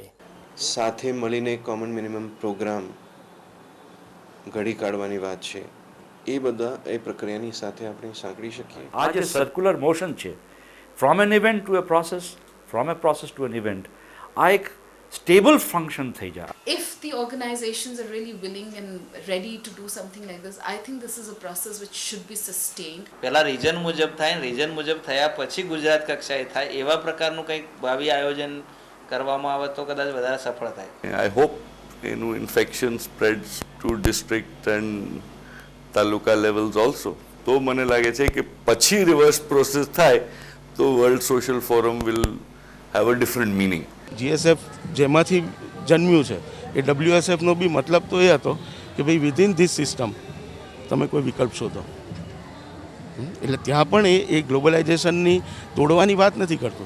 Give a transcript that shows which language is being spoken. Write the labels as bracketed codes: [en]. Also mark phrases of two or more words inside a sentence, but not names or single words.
[gu] સાથે મળીને [en] common minimum programme [gu] ઘડી કાઢવાની વાત છે, એ બધા એ પ્રક્રિયાની સાથે આપણે સાંકળી શકીએ. આ જે [en] circular motion [gu] છે, [en] from an event to a process, from a process to an event, [gu] આ એક [en] stable function [gu] થઈ જાય. [en] If the organizations are really willing and ready to do something like this, I think this is a process which should be sustained. [gu] પહેલા રિજન મુજબ થાય, રિજન મુજબ થયા પછી ગુજરાત કક્ષાએ થાય, એવા પ્રકારનું કંઈક ભાવિ આયોજન કરવામાં આવે તો કદાચ વધારે સફળ થાય. [en] I hope infection spreads to district and તાલુકા levels also. [gu] તો મને લાગે છે કે પછી [en] reverse process [gu] થાય તો [en] World Social Forum will have a different meaning. [gu] GSF જેમાંથી જન્મ્યું છે એ WSFનો બી મતલબ તો એ હતો કે ભાઈ [en] within this system [gu] તમે કોઈ વિકલ્પ શોધો. એટલે ત્યાં પણ એ ગ્લોબલાઇઝેશનની તોડવાની વાત નથી કરતું.